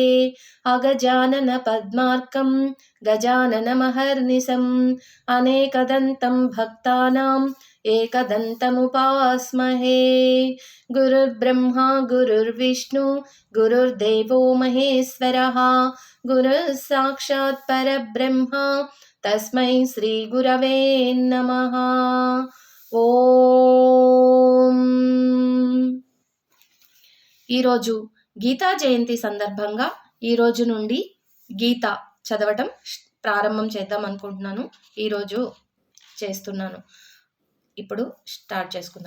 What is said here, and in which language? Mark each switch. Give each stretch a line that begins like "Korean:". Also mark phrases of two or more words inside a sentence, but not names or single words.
Sanskrit: अगजानन पद्मार्कं गजाननमहर्निशम् अनेकदन्तं भक्तानाम् एकदन्तमुपास्महे। गुरुर्ब्रह्मा गुरुर्विष्णु गुरुर्देवो महेश्वरः गुरुः साक्षात् परब्रह्म तस्मै శ్రీ గురవే నమః। ఓం.
Telugu: ఈరోజు గీతా జయంతి సందర్భంగా ఈరోజు నుండి గీత చదవటం ప్రారంభం చేద్దాం అనుకుంటున్నాను. ఈరోజు చేస్తున్నాను. ఇప్పుడు స్టార్ట్ చేసుకుందాం.